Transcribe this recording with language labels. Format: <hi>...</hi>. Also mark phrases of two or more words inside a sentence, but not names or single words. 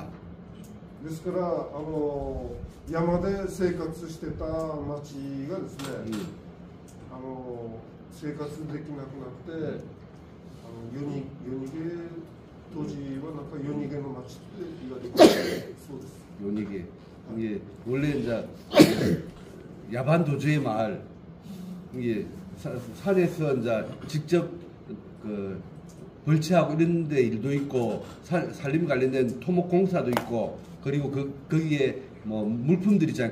<ja>ですから山で生活してた町がですね、生活できなくなって夜逃げ当時はなんか夜逃げの町って言われてそうです。</ja> <ko>요니게 이게 원래 이제 야반 도주의 마을 이게 산에서 이제 직접 그 벌채하고 이런 데 일도 있고 산림 관련된 토목공사도 있고 그리고 거기에 뭐 물품들 있잖아요.</ko>